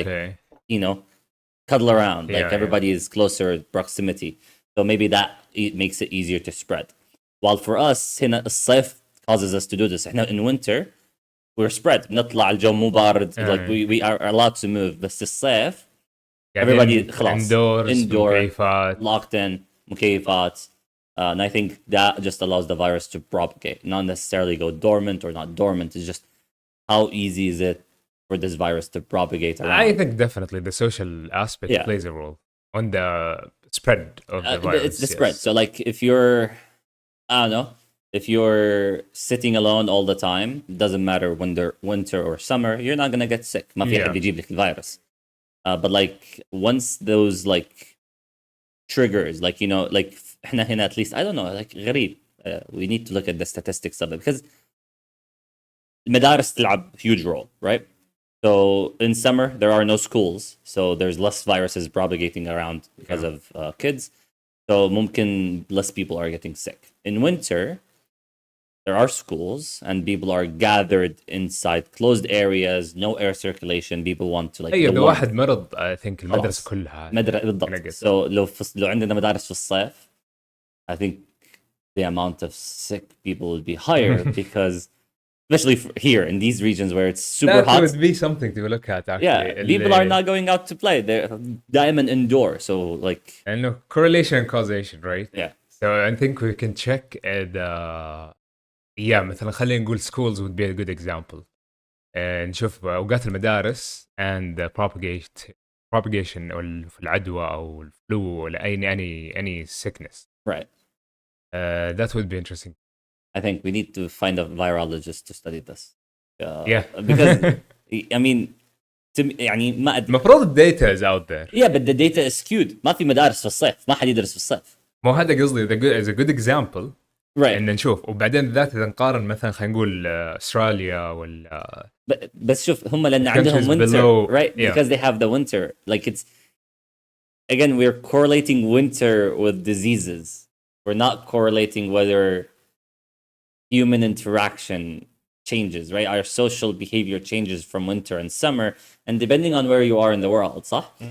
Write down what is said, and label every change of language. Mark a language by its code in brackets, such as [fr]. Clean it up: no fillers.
[en] Okay. like cuddle around. Yeah, Like everybody is closer proximity. So maybe that makes it easier to spread. While for us [ar] هنا الصيف [en] causes us to do this. احنا in winter we're spread. [ar] نطلع الجو مو بارد. [en] Like we are allowed to move. [ar] بس الصيف everybody خلاص indoor مكيفات. [en] locked in مكيفات. And I think that just allows the virus to propagate, not necessarily go dormant or not dormant. It's just how easy is it for this virus to propagate around. I think definitely the social aspect plays a role on the spread of the virus. It's the spread. So like if you're, I don't know, if you're sitting alone all the time, doesn't matter winter or summer, you're not gonna get sick. [ar] ما في حد يجيب لك الفيروس. [en] But like once those like triggers, like like [ar] احنا هنا [en] at least I don't know, like غريب. We need to look at the statistics of it because [ar] المدارس تلعب [en] huge role, right? So in summer there are no schools, so there's less viruses propagating around because of kids. So ممكن less people are getting sick. In winter, there are schools and people are gathered inside closed areas, no air circulation. People want to like. [ar] ايوه ده واحد مرض [en] I think [ar] المدرسة كلها. بالضبط. [en] So [ar] لو عندنا مدارس في الصيف, [en] I think the amount of sick people would be higher because. Especially here in these regions where it's super hot. That would be something to look at actually. Yeah, people are not going out to play. They're diamond indoor. So like. And no, correlation and causation, right? Yeah. So I think we can check the. Yeah, [ar] مثلا خلينا نقول [en] schools would be a good example. [ar] نشوف أوقات المدارس [en] and the propagation [ar] أو العدوى أو الفلو ولا [en] any sickness. Right. That would be interesting. I think we need to find a virologist to study this. Yeah. Because I mean [ar] يعني ما أدري. [en] المفروض data is out there. Yeah, but the data is skewed. [ar] ما في مدارس في الصيف. ما حد يدرس في الصيف. مو هذا قصدي as a good example. [en] Right. [ar] إن نشوف وبعدين ذات إذا نقارن مثلا خلينا نقول أستراليا ولا. بس شوف هم لأن عندهم [en] winter, right? Yeah. Because they have the winter. Like it's again we're correlating winter with diseases. We're not correlating whether human interaction changes, right? Our social behavior changes from winter and summer, and depending on where you are in the world, صح?